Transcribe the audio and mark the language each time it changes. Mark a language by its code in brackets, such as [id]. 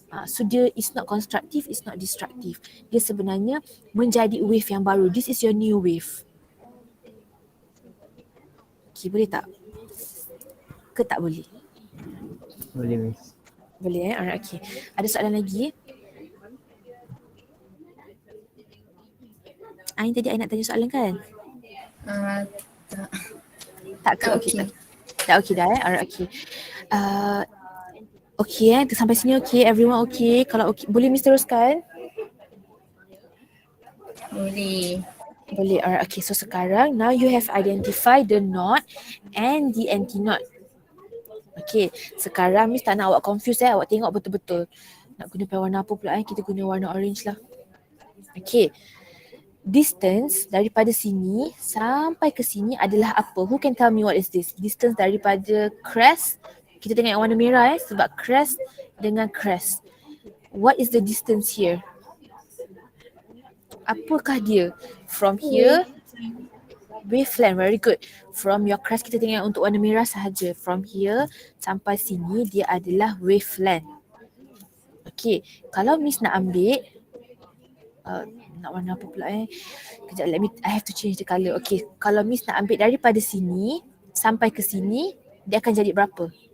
[en] So [ms] dia [en] is not constructive, is not destructive. [ms] Dia sebenarnya menjadi wave yang baru. [en] This is your new wave. [ms] Okay, boleh tak? Ke tak boleh? Boleh Miss. Boleh Alright, okay. Ada soalan lagi? Ain tadi Ain nak tanya soalan kan? Tak. Tak ke? Okay. Dah okay dah Alright, okay. Okay sampai sini okay. [en] Everyone okay? [ms] Kalau okay, boleh Miss teruskan? Boleh. [en] Alright, okay. So [ms] sekarang, [en] now you have identified the knot and the anti-knot. [ms] Okay, sekarang Miss tak nak awak confuse awak tengok betul-betul. Nak guna warna apa pula Kita guna warna orange lah. Okay. distance daripada sini sampai ke sini adalah apa? [en] Who can tell me what is this? [ms] Distance daripada crest, kita tengok yang warna merah sebab crest dengan crest. [en] What is the distance here? [ms] Apakah dia? [en] From here, wavelength, very good. From your crest [ms] kita tengok untuk warna merah sahaja. [en] From here [ms] sampai sini dia adalah wavelength. Okay, kalau Miss nak ambil nak warna apa pula Kejap, [en] I have to change the colour. [ms] Okay, kalau Miss nak ambil daripada sini sampai ke sini, dia akan jadi berapa?